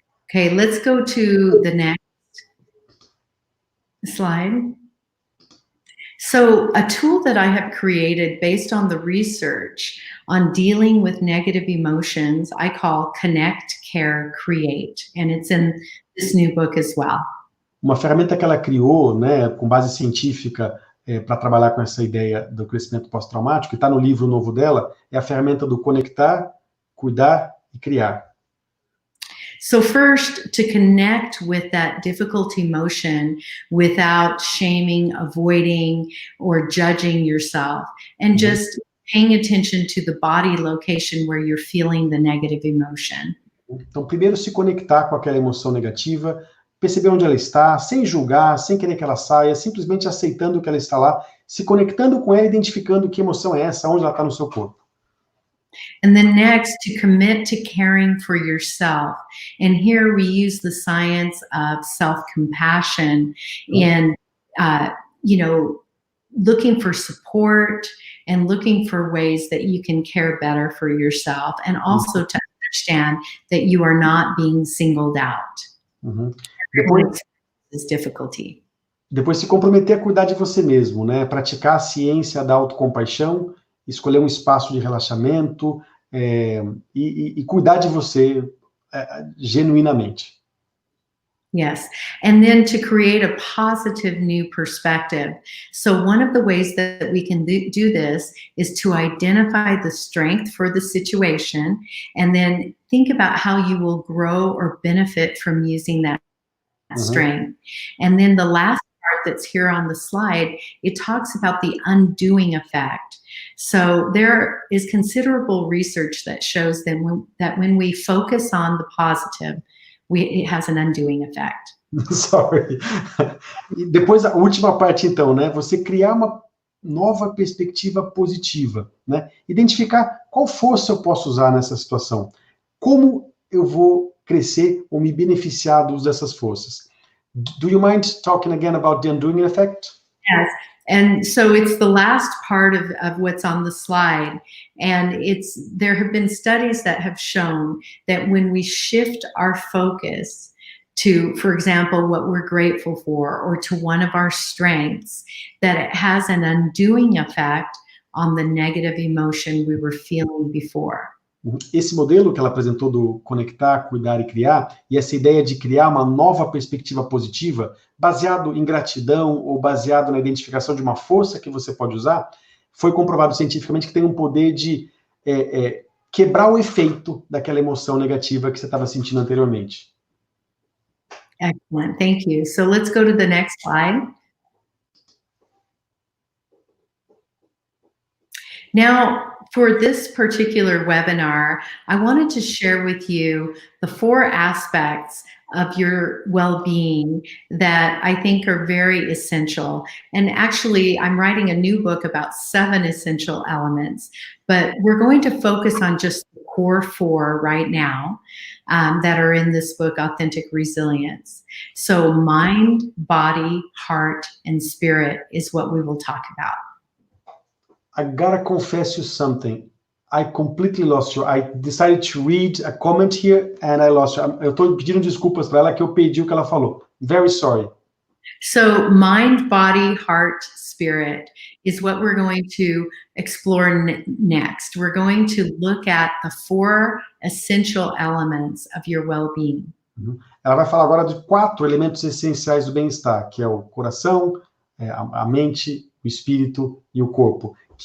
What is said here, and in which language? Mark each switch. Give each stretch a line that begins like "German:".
English: Okay, let's go to the next slide. So a tool that I have created based on the research on dealing with negative emotions, I call Connect, Care, Create. And it's in this new book as well.
Portuguese: Uma ferramenta que ela criou, né, com base científica, para trabalhar com essa ideia do crescimento pós-traumático, que está no livro novo dela, é a ferramenta do conectar, cuidar e criar.
English: So first, to connect with that difficult emotion without shaming, avoiding, or judging yourself, and just paying attention to the body location where you're feeling the negative emotion.
Portuguese: Então, primeiro se conectar com aquela emoção negativa, perceber onde ela está, sem julgar, sem querer que ela saia, simplesmente aceitando que ela está lá, se conectando com ela, identificando que emoção é essa, onde ela está no seu corpo.
English: And then next, to commit to caring for yourself. And here we use the science of self-compassion and, looking for support and looking for ways that you can care better for yourself, and also to understand that you are not being singled out.
Portuguese: Depois,
English: this difficulty.
Portuguese: Depois se comprometer a cuidar de você mesmo, né? Praticar a ciência da autocompaixão, escolher um espaço de relaxamento e cuidar de você genuinamente.
English: Yes, and then to create a positive new perspective. So one of the ways that we can do this is to identify the strength for the situation, and then think about how you will grow or benefit from using that strength. And then the last part that's here on the slide, it talks about the undoing effect. So there is considerable research that shows that when we focus on the positive, it has an undoing effect. Sorry.
Portuguese: E depois a última parte, então, né? Você criar uma nova perspectiva positiva, né? Identificar qual força eu posso usar nessa situação. Como eu vou crescer ou me beneficiar do uso dessas forças.
English: Do you mind talking again about the undoing effect? Yes. And so it's the last part of what's on the slide. And there have been studies that have shown that when we shift our focus to, for example, what we're grateful for, or to one of our strengths, that it has an undoing effect on the negative emotion we were feeling before.
Portuguese: Esse modelo que ela apresentou do conectar, cuidar e criar, e essa ideia de criar uma nova perspectiva positiva, baseado em gratidão ou baseado na identificação de uma força que você pode usar, foi comprovado cientificamente que tem um poder de quebrar o efeito daquela emoção negativa que você estava sentindo anteriormente.
English: Excellent, thank you. So let's go to the next slide. Now, for this particular webinar, I wanted to share with you the 4 aspects of your well-being that I think are very essential. And actually, I'm writing a new book about 7 essential elements, but we're going to focus on just the core 4 right now that are in this book, Authentic Resilience. So mind, body, heart, and spirit is what we will talk about. I gotta confess you something. I completely lost you. I decided to read a comment here and I lost you.
Portuguese: Eu tô pedindo desculpas para ela que eu perdi o que ela falou.
English: Very sorry. So mind, body, heart, spirit is what we're going to explore next. We're going to look at the 4 essential elements of your well-being.
Portuguese: Ela vai falar agora de 4 elementos essenciais do bem-estar, que é o coração, a mente, o espírito e o corpo.